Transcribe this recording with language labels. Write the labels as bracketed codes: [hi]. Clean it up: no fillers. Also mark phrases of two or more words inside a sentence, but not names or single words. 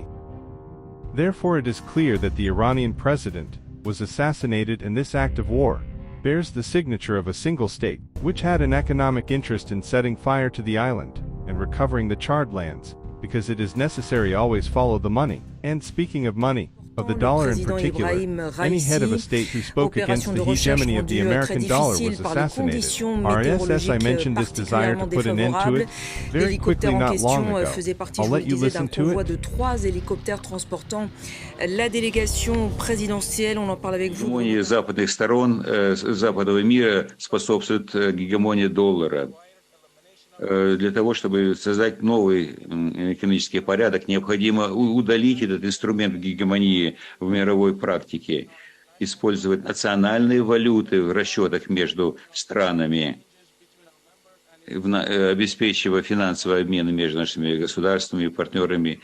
[en] Therefore it is clear that the Iranian president was assassinated, and this act of war bears the signature of a single state, which had an economic interest in setting fire to the island and recovering the charred lands, because it is necessary always follow the money. And speaking of money, of the dollar in particular, any head of a state who spoke against the hegemony of the American dollar was assassinated. RSS, I mentioned this desire to put an end to it very quickly not long ago. I'll let you listen to it. [fr] De 3 hélicoptères transportant la délégation présidentielle, on en parle avec vous. [ru] Гегемония западных сторон западного мира способствует гегемонии доллара. Для того, чтобы создать новый экономический порядок, необходимо удалить этот инструмент гегемонии в мировой практике, использовать национальные валюты в расчетах между странами, обеспечивая финансовый обмен между нашими государствами и партнерами.